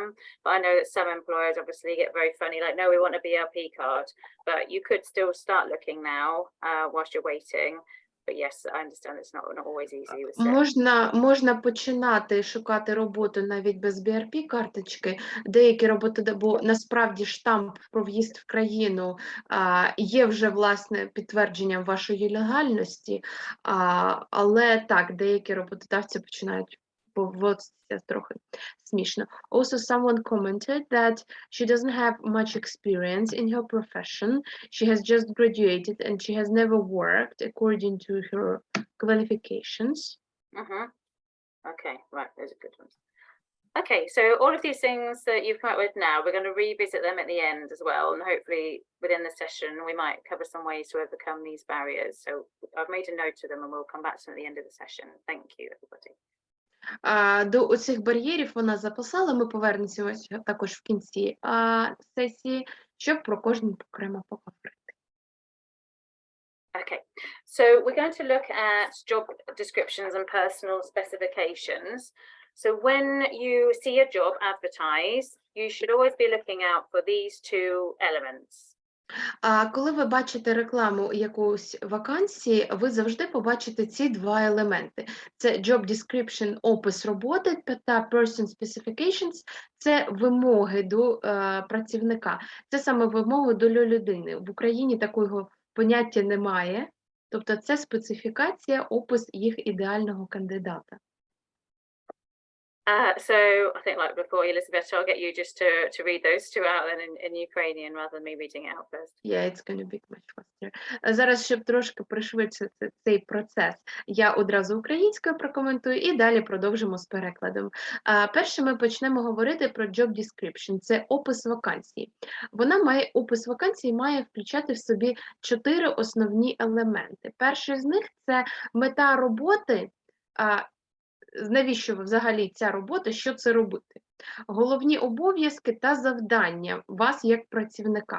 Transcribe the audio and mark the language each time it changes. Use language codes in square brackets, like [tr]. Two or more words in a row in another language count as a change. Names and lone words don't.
[en] But I know that some employers obviously get very funny, like, no, we want a BRP card. But you could still start looking now whilst you're waiting. But yes, I understand it's not always easy with STEM. [uk] Можна починати шукати роботу навіть без BRP карточки. Деякі роботи, бо насправді штамп про в'їзд в країну є вже, власне, підтвердженням вашої легальності, але так, деякі роботодавці починають поводитися трохи смішно. [en] Also, someone commented that she doesn't have much experience in her profession. She has just graduated and she has never worked according to her qualifications. Okay, right, those are good ones. Okay, so all of these things that you've come up with now, we're going to revisit them at the end as well, and hopefully within the session we might cover some ways to overcome these barriers. So I've made a note of them and we'll come back to them at the end of the session. Thank you, everybody. [uk] До оцих бар'єрів вона записала, ми повернемося також в кінці сесії, щоб про кожен окремо поговорити. [en] Okay, so we're going to look at job descriptions and personal specifications. So when you see a job advertised, you should always be looking out for these 2 elements. [uk] Коли ви бачите рекламу якоїсь вакансії, ви завжди побачите ці 2 елементи. Це [en] job description, [uk] опис роботи, та [en] person specifications – [uk] це вимоги до працівника. Це саме вимоги до людини. В Україні такого поняття немає, тобто це специфікація, опис їх ідеального кандидата. [en] So I think, like before, Elizabeth, I'll get you just to read those 2 out then in Ukrainian rather than me reading it out first. Yeah, it's going to be much faster. [uk] Зараз, щоб трошки пришвидшити цей процес, я одразу українською прокоментую і далі продовжимо з перекладом. Перше ми почнемо говорити про [en] job description. [uk] Це опис вакансії. Опис вакансії має включати в собі 4 основні елементи. Перший з них – це мета роботи. Навіщо взагалі ця робота, що це робити? Головні обов'язки та завдання вас як працівника.